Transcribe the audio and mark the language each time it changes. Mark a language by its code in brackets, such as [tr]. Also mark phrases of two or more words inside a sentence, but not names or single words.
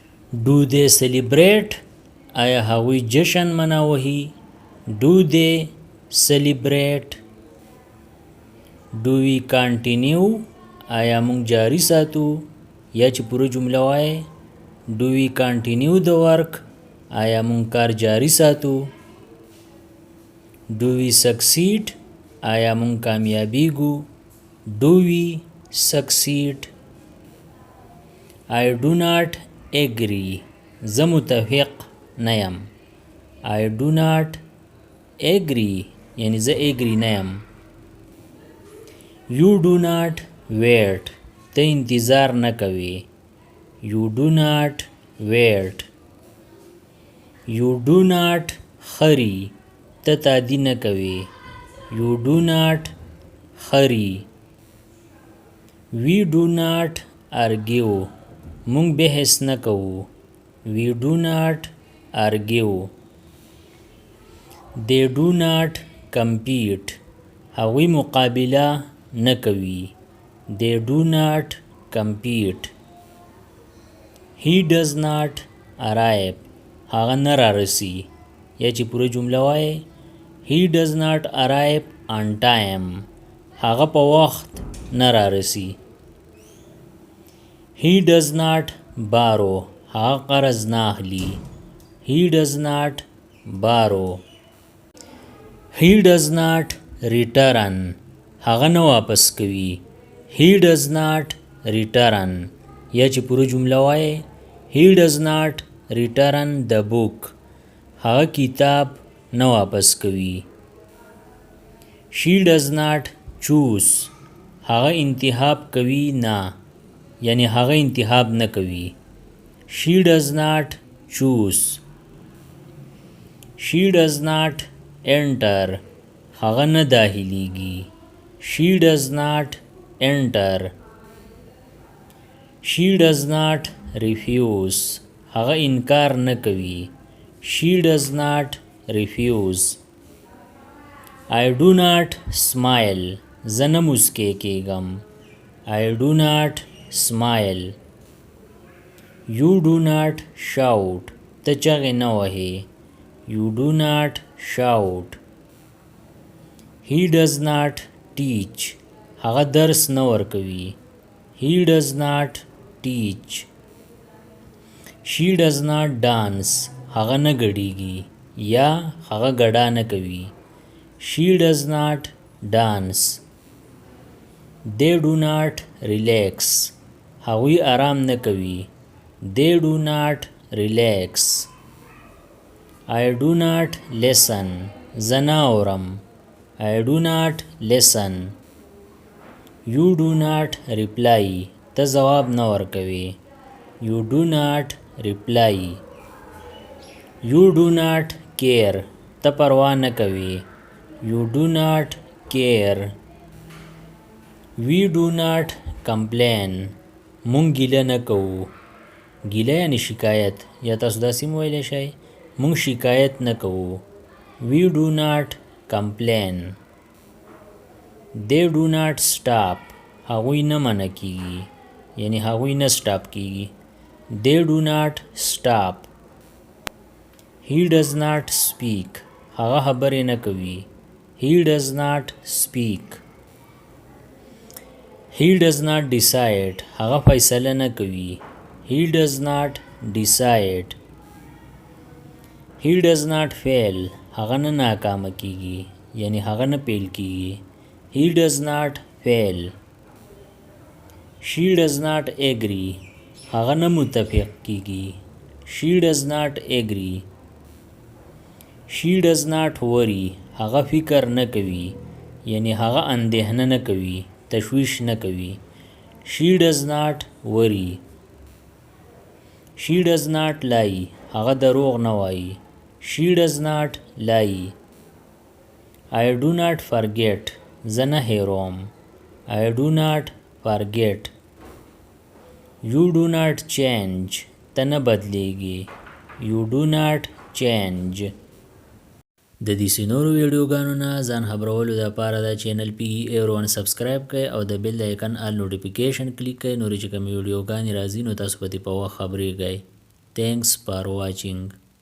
[en] Do they celebrate? [ps] آیا هغوی جشن مناوهی؟ [en] Do they celebrate? Do we continue? [ps] آیا مونږ جاری ساتو یا چې پوره جمله وایي؟ [en] Do we continue the work? [ps] آیا مونږ کار جاری ساتو؟ [en] Do we succeed? [ps] آیا مونږ کامیابیږو؟ [en] Do we succeed? I do not agree. [ps] زه متفق نه یم. [en] I do not agree [ps] یعنی زه [en] agree [ps] نه یم. [en] You do not wait. [ps] ته انتظار نه کوي. [en] You do not wait. You do not hurry. [ps] ته تادی نه کوي. [en] You do not hurry. We do not argue. [ps] مونږ بحث نه کوو. [en] We do not argue. They do not compete. [ps] هغوی مقابله نه کوي. [en] They do not compete. He does not arrive. [ps] هغه نه رارسي. یا چې پوره جمله وایي [en] He does not arrive on time. [ps] هغه په وخت نه رارسي. [en] He does not borrow. [ps] هغه قرض نه اخلي. [en] He does not borrow. He does not return. [ps] هغه نه واپس کوي. [en] He does not return. [ps] یا چې پوره جمله وایي [en] He does not return the book. [ps] هغه کتاب نه واپس کوي. [en] She does not choose. [ps] هغه انتخاب کوي نه. یعنی هغه انتخاب نه کوي. [en] She does not choose. She does not enter. [ps] هغه نه داخلیږي. [en] She does not enter. She does not refuse. [ps] هغه انکار نه کوي. [en] She does not refuse. I do not smile. [ps] زه نه مسکی کېږم. [en] I do not smile. You do not shout. [ps] ته چغې نه وهې. [en] You do not shout. He does not teach. [ps] هغه درس نه ورکوي. [en] He does not teach. She does not dance. [ps] هغه نه ګډیږي یا هغه ګډا نه کوي. [en] She does not dance. They do not relax. [ps] هغوی آرام نه کوي. [en] They do not relax. I do not listen. [ps] زه نه اورم. [en] I do not listen. You do not reply. [ps] ته ځواب نه ورکوي. [en] You do not reply. You do not care. [ps] ته پروا نه کوي. [en] You do not care. We do not complain. [ps] مونږ ګیله نه کوو. ګیله یعنی شکایت. یا تاسو داسې هم ویلی شئ مونږ شکایت نه کوو. [en] We do not complain. They do not stop. [ps] هغوی نه منع کیږي. یعنی هغوی نه سټاپ کیږي. [en] They do not stop. He does not speak. [ps] هغه خبرې نه کوي. [en] He does not speak. He does not decide. [ps] هغه فیصله نه کوي. [en] He does not decide. He does not fail. [ps] هغه نه ناکامه کیږي. یعنی هغه نه پیل کیږي. [en] He does not fail. She does not agree. [ps] هغه نه متفق کیږي. [en] She does not agree. She does not worry. [ps] هغه فکر نه کوي. یعنی هغه اندېښنه نه کوي. تشویش نه کوي. [en] She does not worry. She does not lie. [ps] هغه دروغ نه وایي. [en] She does not lie. I do not forget. [ps] زه نه هېروم. [en] I do not forget. You do not change. [ps] ته نه بدلیږي. [en] You do not change. [ps] د دې نورو ویډیوګانو نه ځان خبرولو دپاره دا چینل PE01 سبسکرایب کړئ او د بیل د آیکن [en] all notification [ps] کلیک کړئ. نورې چې کومې ویډیوګانې راځي نو تاسو به دې په وخت خبرېږئ. [en] Thanks for watching.